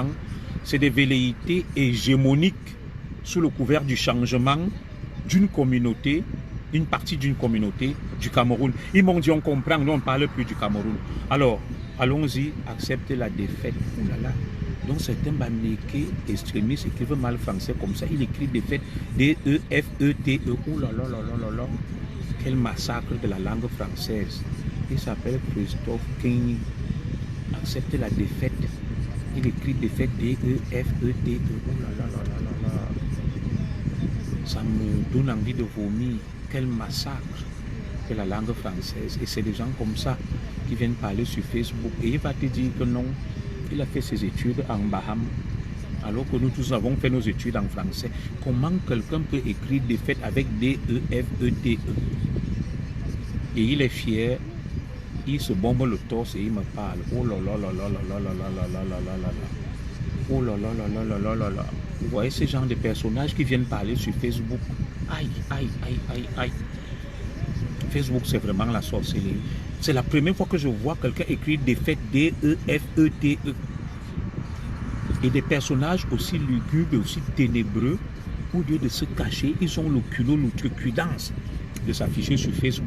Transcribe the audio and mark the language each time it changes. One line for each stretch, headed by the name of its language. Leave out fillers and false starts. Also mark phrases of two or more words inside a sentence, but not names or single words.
French: C'est des velléités hégémoniques sous le couvert du changement d'une communauté, une partie d'une communauté du Cameroun. Ils m'ont dit, on comprend, nous on ne parle plus du Cameroun. Alors, allons-y, acceptez la défaite. Oh là là. Donc c'est un bamileke extrémiste qui veut mal français comme ça. Il écrit défaite, D-E-F-E-T-E. Oh là là là là là là. Quel massacre de la langue française. Il s'appelle Christophe Kenny. Acceptez la défaite. Il écrit défaite, D-E-F-E-T-E. Oh là là là là là là. Ça me donne envie de vomir. Quel massacre de la langue française. Et c'est des gens comme ça qui viennent parler sur Facebook. Et il va te dire que non, il a fait ses études en Bahamas. Alors que nous tous avons fait nos études en français. Comment quelqu'un peut écrire défaite avec D-E-F-E-T-E? Et il est fier. Il se bombe le torse et il me parle. Oh là là là là là là là là là là là là là. Oh là là là là là là là là. Vous voyez ces genres de personnages qui viennent parler sur Facebook. Aïe, aïe, aïe, aïe, aïe. Facebook, c'est vraiment la sorcellerie. C'est la première fois que je vois quelqu'un écrire défaite D-E-F-E-T-E. Et des personnages aussi lugubres et aussi ténébreux, au lieu de se cacher, ils ont le culot, l'outrecuidance de s'afficher sur Facebook.